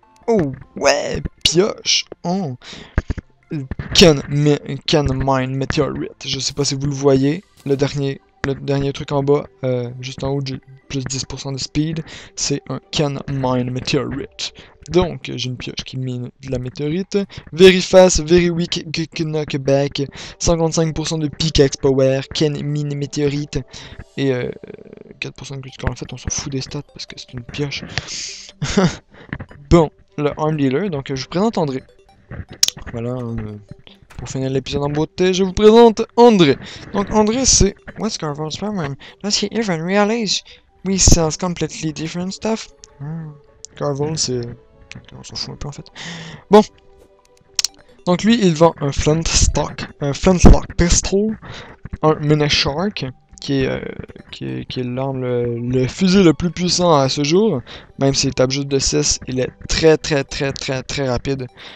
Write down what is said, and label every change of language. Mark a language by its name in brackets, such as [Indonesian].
[English] Oh, [French] ouais, pioche. [English] Oh. Can mine meteorite. [French] Je sais pas si vous le voyez. Le dernier truc en bas, juste en haut, plus 10% de speed, c'est un [English] can mine meteorite. [French] Donc, j'ai une pioche qui mine de la météorite. [English] Very fast, very weak, knockback. [French] 55% de [English] pickaxe power, can mine [French] météorite. Et 4% de critical. En fait, on s'en fout des stats parce que c'est une pioche. Bon, le arm dealer. Donc, je vous présente André. Voilà. Pour finir l'épisode en beauté, je vous présente André. Donc, André, c'est... [English] What's Carval's problem? Does he even realize we sell completely different stuff? [French] Carval, c'est... On s'en fout un peu, en fait. Bon. Donc, lui, il vend un flintlock pistol, un mini shark, qui est l'arme, le fusil le plus puissant à ce jour. Même s'il tape juste de 6, il est très rapide.